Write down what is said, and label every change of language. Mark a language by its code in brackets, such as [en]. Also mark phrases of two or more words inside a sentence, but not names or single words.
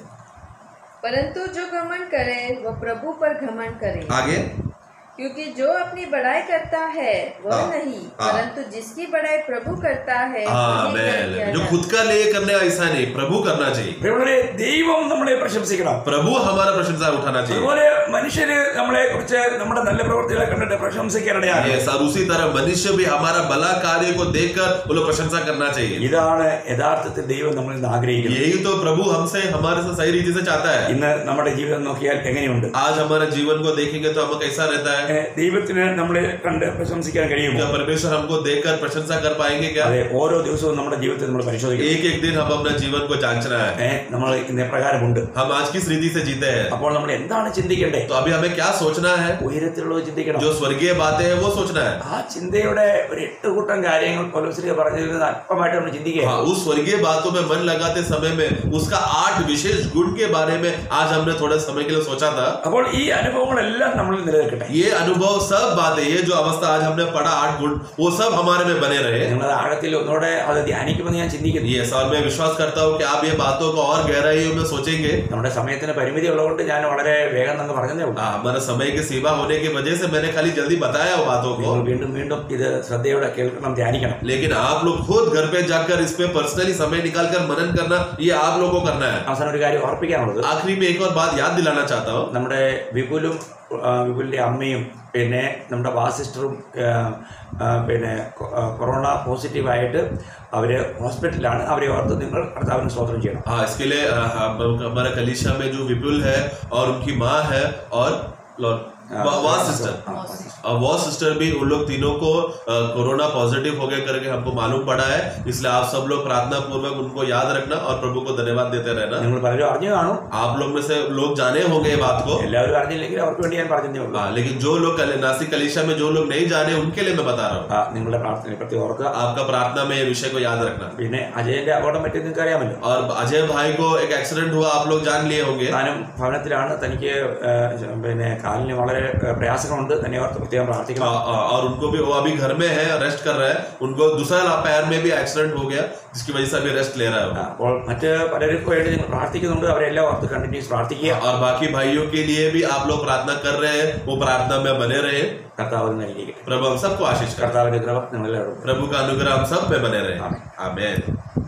[hi] परंतु जो घमंड करे वह प्रभु पर घमंड करे. आगे, क्योंकि जो अपनी बड़ाई करता है वह नहीं, परंतु जिसकी बड़ाई प्रभु करता है वही किया जो जाए. खुद का लिए करने ऐसा नहीं, प्रभु करना चाहिए. [ml] പ്രിയമുള്ളവരെ, ദൈവം നമ്മളെ പ്രശംസിക്കണം. [hi] प्रभु हमारा प्रशंसा उठाना चाहिए. [ml] അതുപോലെ മനുഷ്യര് നമ്മളെ കുറിച്ച് നമ്മുടെ നല്ല പ്രവൃത്തികളെ കണ്ടിട്ട് പ്രശംസിക്കാനിടയാണ്. [hi] और उसी तरह मनुष्य भी हमारा भला कार्य को देखकर वो लोग प्रशंसा करना चाहिए. [ml] ഇതാണ് യഥാർത്ഥത്തിൽ ദൈവം നമ്മളിൽ നിന്ന് ആഗ്രഹിക്കുന്നത്. [hi] यही तो प्रभु हमसे हमारे से सही रीति से चाहता है. [ml] ഇന്ന് നമ്മുടെ ജീവിതം നോക്കിയാൽ എങ്ങനെയുണ്ട്? [hi] आज हमारे जीवन को देखेंगे तो हमें कैसा रहता है? [ml] ദൈവത്തിന് നമ്മളെ കണ്ട് പ്രശംസിക്കാൻ കഴിയുമോ? [hi] क्या परमेश्वर हमको देखकर प्रशंसा कर पाएंगे क्या? [ml] അതെ, ഓരോ ദിവസവും നമ്മുടെ ജീവിതത്തിൽ നമ്മൾ പരിശോധിക്കണം. [hi] एक एक दिन हम अपना जीवन को जांचना है. [ml] നമ്മൾ ഇന്ന പ്രകാരമുണ്ട്. [hi] हम आज किस रीति से जीते हैं? [ml] അപ്പോൾ നമ്മൾ എന്താണ് ചിന്തിക്കേണ്ടത്? [hi] तो अभी हमें क्या सोचना है? [ml] ഉയരത്തിലുള്ളത് ചിന്തിക്കണം. [hi] जो स्वर्गीय बातें हैं वो सोचना है. [ml] ആ ചിന്തയുടെ ഒരു 8 കൂട്ടം കാര്യങ്ങൾ പൗലോസ് പറഞ്ഞതിൽ നിന്ന് അല്പമായിട്ട് നമ്മൾ ചിന്തിക്കുക. [hi] हाँ, उस स्वर्गीय बातों में मन लगाते समय में उसका 8 विशेष गुण के बारे में आज हमने थोड़े समय के लिए सोचा था. [ml] അപ്പോൾ ഈ അനുഭവങ്ങളെല്ലാം നമ്മൾ നിലനിൽക്കട്ടെ. [hi] ये अनुभव सब बातें, ये जो अवस्था आज हमने पढ़ा 8 गुण, वो सब हमारे में बने रहे। [ml] നിങ്ങളത് ആഴത്തിൽ ഒന്നുകൂടെ അത് ധ്യാനിക്കുമെന്ന് ഞാൻ ചിന്തിക്കുന്നു. [hi] ये और मैं विश्वास करता हूँ कि आप ये बातों को और गहराइयों में सोचेंगे। [ml] നമ്മുടെ സമയത്തിന് പരിമിതി ഉള്ളതുകൊണ്ട് ഞാൻ വളരെ വേഗം നമുക്ക് പറഞ്ഞതേ ഉള്ളൂ. [hi] हमारा समय की सीमा होने की वजह से मैंने खाली जल्दी बताया वो बातों को, [ml] നിങ്ങൾ വീണ്ടും വീണ്ടും ഇത് ശ്രദ്ധയോടെ കേൾക്കണം, ധ്യാനിക്കണം. [hi] लेकिन आप लोग खुद घर पे जाकर इस पे पर्सनली समय निकाल कर मनन करना, ये आप लोगों को करना है। [ml] അവസാനം ഒരു കാര്യം ഓർപ്പിക്കാനുള്ളത്, [hi] आखिरी में एक और बात याद दिलाना चाहता हूँ। [ml] നമ്മുടെ വിപുലിൻ്റെ അമ്മയും പിന്നെ നമ്മുടെ വാസിസ്റ്ററും പിന്നെ കൊറോണ പോസിറ്റീവായിട്ട് അവർ ഹോസ്പിറ്റലിലാണ്. അവരെ ഓർത്ത് നിങ്ങൾ കർത്താവിന് സ്തോത്രം ചെയ്യണം. [hi] हाँ, इसके लिए हमारा कलीसिया में जो विपुल है और उनकी माँ है और वॉ सिस्टर भी, उन लोग तीनों को कोरोना पॉजिटिव हो गए करके हमको मालूम पड़ा है। इसलिए आप सब लोग प्रार्थना पूर्वक उनको याद रखना और प्रभु को धन्यवाद देते रहना। [ml] നിങ്ങൾ പലരും അറിഞ്ഞു കാണും, [hi] आप लोग में से लोग जाने होंगे ये बात को, [ml] എല്ലാവരും അറിഞ്ഞില്ലെങ്കിൽ അവർക്ക് വേണ്ടി ഞാൻ പറഞ്ഞതേ ഉള്ളൂ. [hi] लेकिन जो लोग नासिक कलीसिया में जो लोग नहीं जाने उनके लिए मैं बता रहा हूँ। [ml] നിങ്ങളുടെ പ്രാർത്ഥനയെ പ്രതി ഓർക്കുക. [hi] आपका प्रार्थना में ये विषय को याद रखना। [ml] പിന്നെ അജയന്റെ അപകടം പറ്റി നിങ്ങൾക്ക് അറിയാമല്ലോ. [hi] और अजय भाई को एक एक्सीडेंट हुआ, आप लोग जान लिए होंगे। [ml] താനും ഭവനത്തിലാണ്, തനിക്ക് പിന്നെ കാലിന് വളരെ പ്രയാസങ്ങളുണ്ട്, തന്നെ ഓർത്ത് പ്രത്യേകം പ്രാർത്ഥിക്കണം. [hi] और उनको भी, वो अभी घर में है, रेस्ट कर रहे हैं। उनको दूसरा पैर में भी एक्सीडेंट हो गया, जिसकी वजह से अभी रेस्ट ले रहा है। [ml] അപ്പോൾ മറ്റ് പലർക്കും വേണ്ടി നിങ്ങൾ പ്രാർത്ഥിക്കുന്നുണ്ട്, അവരെല്ലാം ഓർത്ത് കണ്ടിന്യൂസ് പ്രാർത്ഥിക്കുക. [hi] और बाकी भाइयों के लिए भी आप लोग प्रार्थना कर रहे हैं, वो प्रार्थना में बने रहे। [ml] കർത്താവ് നൽകിയിരിക്കട്ടെ. [hi] प्रभु हम सबको आशीष करे। [ml] കർത്താവിന്റെ കൃപ നിങ്ങളെല്ലാവരും. [hi] प्रभु का अनुग्रह हम सब पे बने रहे। आमीन।